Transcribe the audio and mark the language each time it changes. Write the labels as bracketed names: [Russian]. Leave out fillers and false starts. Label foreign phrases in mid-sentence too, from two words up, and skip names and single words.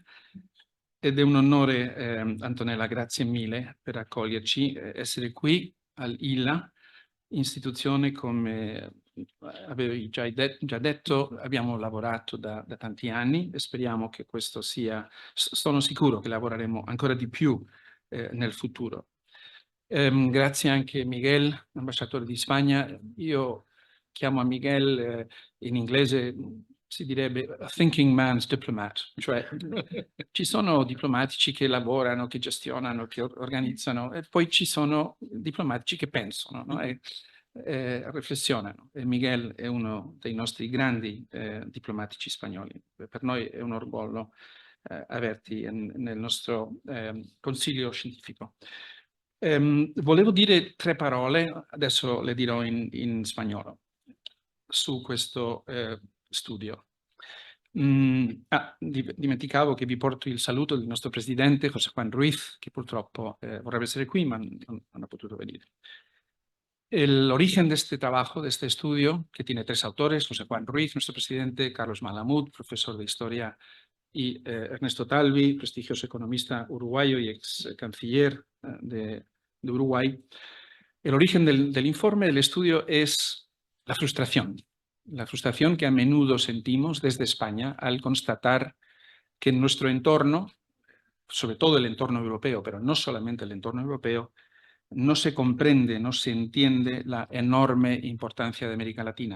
[Italian] Ed è un onore, Antonella, grazie mille per accoglierci, essere qui all'ILA, istituzione come avevi già detto, abbiamo lavorato da tanti anni e speriamo che questo sono sicuro che lavoreremo ancora di più nel futuro. Grazie anche a Miguel, ambasciatore di Spagna. Io chiamo a Miguel in inglese si direbbe [English] a thinking man's diplomat, [Italian] cioè ci sono diplomatici che lavorano, che gestionano, che organizzano, e poi ci sono diplomatici che pensano, no? Riflessionano. E Miguel è uno dei nostri grandi diplomatici spagnoli. Per noi è un orgoglio averti nel nostro consiglio scientifico. Volevo dire 3 parole, adesso le dirò in spagnolo, su questo studio. Dimenticavo che vi porto il saluto del nostro presidente José Juan Ruiz, che purtroppo vorrebbe essere qui, ma non ha potuto venire. [Spanish] El origen de este trabajo, de este estudio, que tiene 3 autores, José Juan Ruiz, nuestro presidente, Carlos Malamud, profesor de historia, y Ernesto Talvi, prestigioso economista uruguayo y ex canciller de Uruguay. El origen del informe, del estudio, es la frustración que a menudo sentimos desde España al constatar que en nuestro entorno, sobre todo el entorno europeo, pero no solamente el entorno europeo, no se comprende, no se entiende la enorme importancia de América Latina.